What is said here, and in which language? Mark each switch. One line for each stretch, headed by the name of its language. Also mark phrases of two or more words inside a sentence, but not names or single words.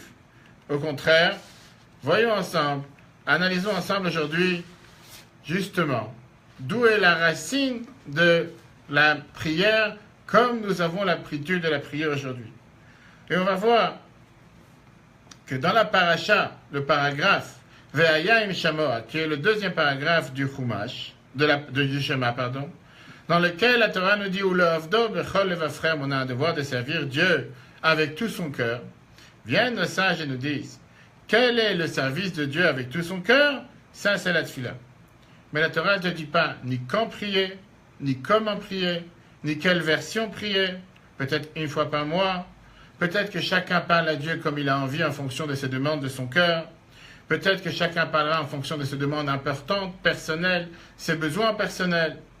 French: Au contraire, voyons ensemble, analysons ensemble aujourd'hui, justement, d'où est la racine de la prière comme nous avons l'aptitude de la prière aujourd'hui. Et on va voir que dans la paracha, le paragraphe
Hebrew: והיה אם שמוע,
French: qui est le deuxième paragraphe du Chumash, du Shema, dans lequel la Torah nous dit où le
Hebrew: עבדו בכל לבבכם,
French: on a un devoir de servir Dieu avec tout son cœur. Viennent nos sages et nous disent quel est le service de Dieu avec tout son cœur? Ça, c'est la tefila. Mais la Torah ne te dit pas ni quand prier, ni comment prier, ni quelle version prier, peut-être une fois par mois, peut-être que chacun parle à Dieu comme il a envie en fonction de ses demandes de son cœur, peut-être que chacun parlera en fonction de ses demandes importantes, personnelles, ses besoins personnels.